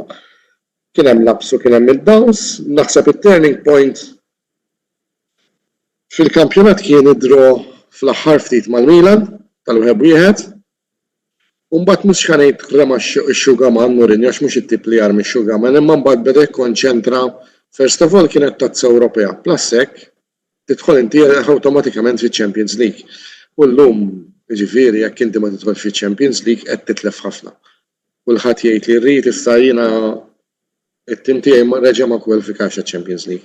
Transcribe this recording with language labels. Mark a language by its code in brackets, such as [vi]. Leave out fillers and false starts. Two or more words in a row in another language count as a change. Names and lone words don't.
[mt] Kien hemm lapsu, kien hemm il-downs, naħseb it- [en] turning point [mt] fil-kampjonat kien idro fl-aħħar ftit mal-Milan tal-wieħed wieħed. U mbagħad mhux ħanejt rema x-xugaman Mourinho għax mhux it-tip li jarmi x-xugaman, imma mbagħad beda jikkonċentra [en] first of all [mt] kienet tazza Ewropea. Plus hekk tidħol inti awtomatikament fiċ-Champions League. U llum jiġifieri jekk inti ma tidħol fiċ-Champions League qed titlef ħafna. Kulħadd jgħid li rrid issa jiena it-tim tiegħi reġa' ma kwalifikax għax-Champions League.